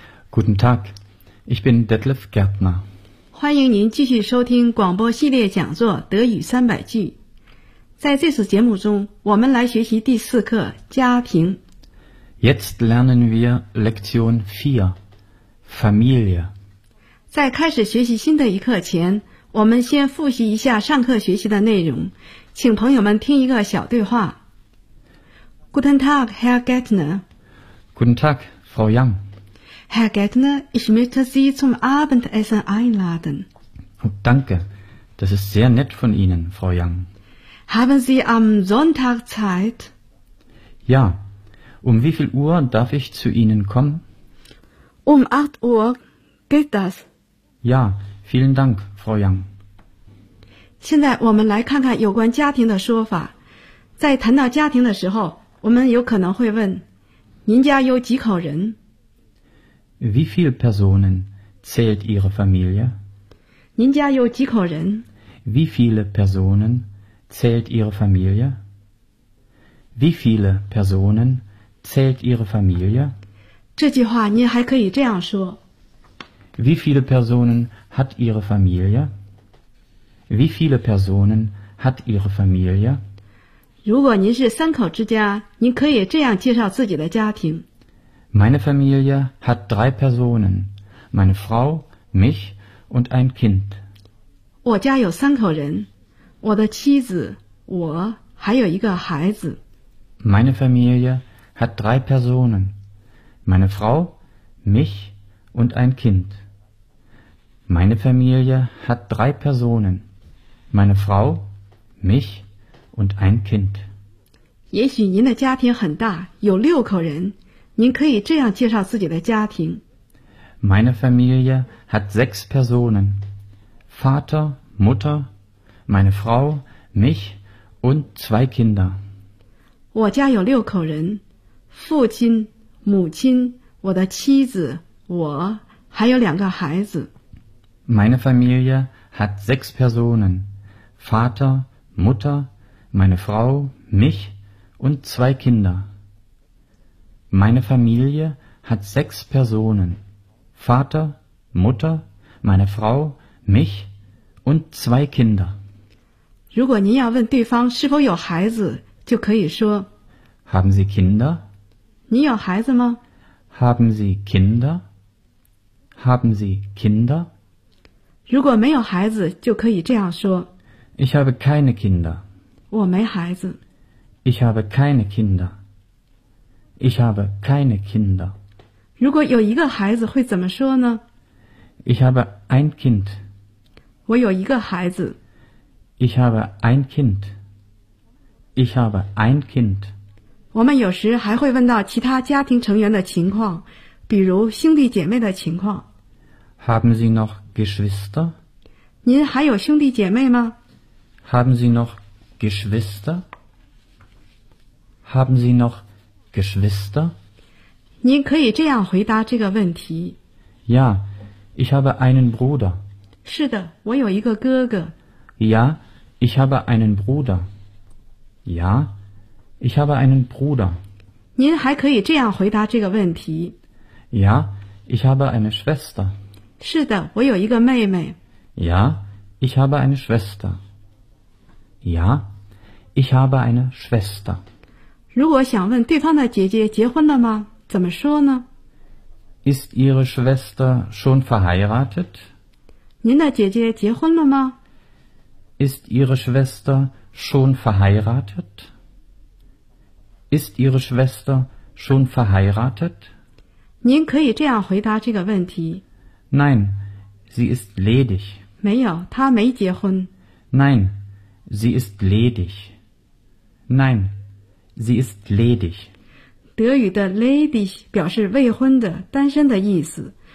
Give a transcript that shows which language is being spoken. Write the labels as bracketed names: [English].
[German] Guten Tag, ich bin Detlef Gärtner. [Chinese] 欢迎您继续收听广播系列讲座《德语三百句》。在这次节目中，我们来学习第四课《家庭》。 [German] Jetzt lernen wir Lektion 4, Familie. [Chinese] 在开始学习新的一课前，我们先复习一下上课学习的内容，请朋友们听一个小对话。 [German] Guten Tag, Herr Gärtner. Guten Tag, Frau Yang. Herr Gärtner, ich möchte Sie zum Abendessen einladen. Oh, danke, das ist sehr nett von Ihnen, Frau Yang. Haben Sie am Sonntag Zeit? Ja, um wie viel Uhr darf ich zu Ihnen kommen? Um 8 Uhr, geht das? Ja, vielen Dank, Frau Yang. [Chinese] 现在我们来看看有关家庭的说法。在谈到家庭的时候，我们有可能会问，您家有几口人？ [German] Wie viele Personen zählt Ihre Familie? [Chinese] 您家有几口人？ [German] Wie viele Personen zählt Ihre Familie? Wie viele Personen zählt Ihre Familie? [Chinese] 这句话您还可以这样说。 [German] Wie viele Personen hat Ihre Familie? Wie viele Personen hat Ihre Familie? [Chinese] 如果您是三口之家，您可以这样介绍自己的家庭。 [German] Meine Familie hat 3 Personen, meine Frau, mich und ein Kind. [Chinese] 我家有三口人，我的妻子，我还有一个孩子。 [German] Meine Familie hat 3 Personen, meine Frau, mich und ein Kind. Meine Familie hat 3 Personen, meine Frau, michund ein Kind. [Chinese] 也许您的家庭很大，有六口人，您可以这样介绍自己的家庭。 [German] Meine Familie hat 6 Personen. Vater, Mutter, meine Frau, mich und 2 Kinder. [Chinese] 我家有六口人，父亲，母亲，我的妻子，我，还有两个孩子。 [German] Meine Familie hat 6 Personen. Vater, Mutter,Meine Frau, mich und 2 Kinder. Meine Familie hat 6 Personen. Vater, Mutter, meine Frau, mich und 2 Kinder. [Chinese] 如果您要问对方是否有孩子，就可以说 [German] Haben Sie Kinder? [Chinese] 您有孩子吗？ [German] Haben Sie Kinder? Haben Sie Kinder? [Chinese] 如果没有孩子，就可以这样说 [German] Ich habe keine Kinder. [Chinese] 我没孩子。 [German] Ich habe keine Kinder. Ich habe keine Kinder. [Chinese] 如果有一个孩子会怎么说呢？ [German] Ich habe ein Kind. [Chinese] 我有一个孩子。 [German] Ich habe ein Kind. Ich habe ein Kind. [Chinese] 我们有时还会问到其他家庭成员的情况，比如兄弟姐妹的情况。 [German] Haben Sie noch Geschwister? [Chinese] 您还有兄弟姐妹吗？ [German] Haben Sie nochGeschwister? Haben Sie noch Geschwister? [Chinese] 您可以这样回答这个问题。 [German] Ja, ich habe einen Bruder. [Chinese] 是的，我有一个哥哥。 [German] Ja, ich habe einen Bruder. Ja, ich habe einen Bruder. [Chinese] 您还可以这样回答这个问题。 [German] Ja, ich habe eine Schwester. [Chinese] 是的，我有一个妹妹。 [German] Ja, ich habe eine Schwester. Ja, ich habe eine Schwester. [Chinese] 如果想问对方的姐姐结婚了吗？怎么说呢？ [German] Ist Ihre Schwester schon verheiratet? [Chinese] 您的姐姐结婚了吗？ [German] Ist Ihre Schwester schon verheiratet? Ist Ihre Schwester schon verheiratet? [Chinese] 您可以这样回答这个问题。 [German] Nein, sie ist ledig. [Chinese] 没有，她没结婚。 [German] Nein, sie ist ledig. Nein, sie ist ledig. [Chinese] 德语的 ledig 表示未婚的、单身的意思。